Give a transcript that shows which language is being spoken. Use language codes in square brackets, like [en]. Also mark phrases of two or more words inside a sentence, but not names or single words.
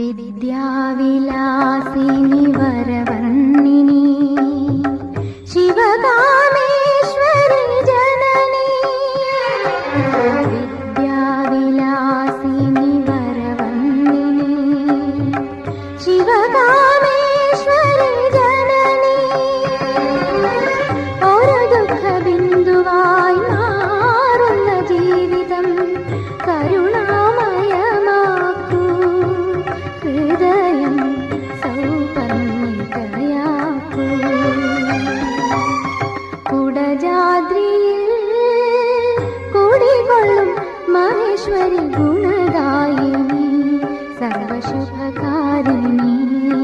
[sa] विद्याविलासिनि वरवर्णिनि शिवकामेश्वरि जननी विद्याविलासिनि वरवर्णिनि शिवकामेश्वरि जननी [ml] ഒരു ദുഃഖബിന്ദുവായി മാറുന്ന ജീവിതം കരുണാമയമാക്കൂ ഹൃദയം സൗപർണികയാക്കൂ കുടജാദ്രിയിൽ കുടികൊള്ളും മഹേശ്വരി ഗുണദായിനി സർവശുഭകാരിണി